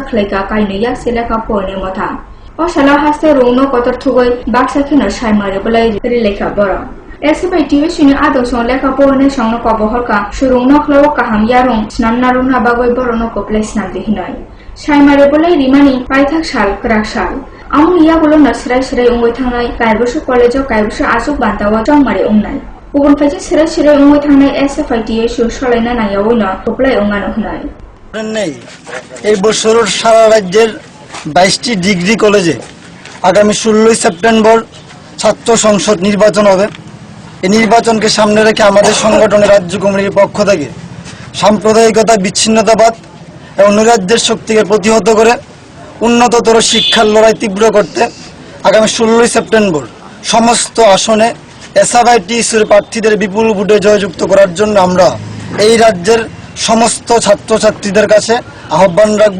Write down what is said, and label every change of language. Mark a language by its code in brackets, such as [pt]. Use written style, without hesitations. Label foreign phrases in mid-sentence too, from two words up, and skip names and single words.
[trp] खलाइगा काइनो याकसे लेखा पढ़ने मथा असाला हासे रौनो कतर थुगै बाक्सा खेनो साइमारि बोलाई रिलेखा बर SFI TSU नि आदर्श लेखा पढ़ने संनो कबहरका सुरंनो खलाव काहाम यारं स्नान नारंना बागै बरनो कोप्लाय स्नान देहिनाय साइमारि बोलाई रिमानि पाइथाक साल क्राक साल आमुनि यागुलो नसराय सराय उंगै थांनाय गायबसु कलेजाव गायबसु आसुक बान्तावा चममारि उंनाय गुबुन फाइसे सराय सराय उंगै थांनाय SFI TSU सलायना नायावैनो कोप्लाय उंगानो होनाय [bn] নেই এই বছরের সারা রাজ্যের 22টি ডিগ্রি কলেজে আগামী 16 সেপ্টেম্বর ছাত্র সংসদ নির্বাচন হবে। এই নির্বাচনকে সামনে রেখে আমাদের সংগঠনের রাজ্য কমিটির পক্ষ থেকে সাম্প্রদায়িকতা, বিচ্ছিন্নতাবাদ এবং নৈরাজ্যের শক্তিকে প্রতিহত করে উন্নততর শিক্ষার লড়াই তীব্র করতে আগামী 16 সেপ্টেম্বর সমস্ত আসনে এসএফআইটিসির প্রার্থীদের বিপুল ভোটে জয়যুক্ত করার জন্য আমরা এই রাজ্যের সমস্ত ছাত্রছাত্রীদের কাছে আহ্বান রাখব।